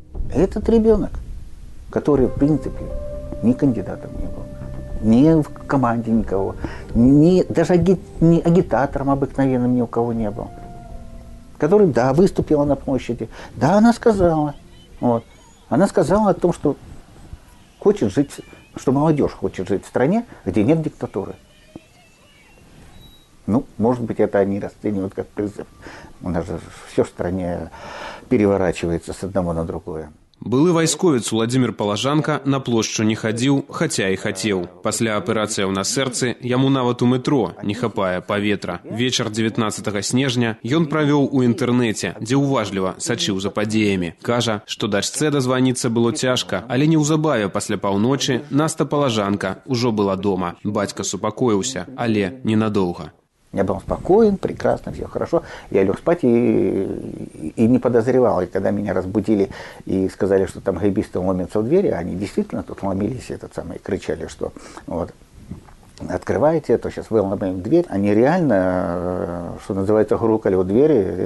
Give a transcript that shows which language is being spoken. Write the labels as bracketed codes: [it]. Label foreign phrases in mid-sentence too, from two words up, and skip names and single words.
[ru] Этот ребенок, который, в принципе, ни кандидатом не был, ни в команде никого, даже ни агитатором обыкновенным ни у кого не был, который, да, выступила на площади, да, она сказала, вот, она сказала о том, что хочет жить, что молодежь хочет жить в стране, где нет диктатуры. Ну, может быть, это они расценивают как призыв. У нас же все в стране переворачивается с одного на другое. [be] Былы вайсковец Уладзімір Палажанка на плошчу не хадзіў, хаця і хацеў. Пасля аперацыяў на сэрцы яму нават у метро не хапае паветра. Вечар 19 снежня ён правёў у інтэрнэце, дзе уважліва сачыў за падзеямі. Кажа, што дачцэ дазваніцца было цяжка, але неўзабаве пасля паўночы Наста Палажанка ўжо была дома. Бацька супакоіўся, але ненадоўга. [ru] Я был спокоен, прекрасно, все хорошо. Я лег спать и не подозревал. И когда меня разбудили и сказали, что там гэбисты ломятся в двери, они действительно тут ломились и кричали, что вот, открывайте, то сейчас выломаем дверь. Они реально, что называется, грукали у двери.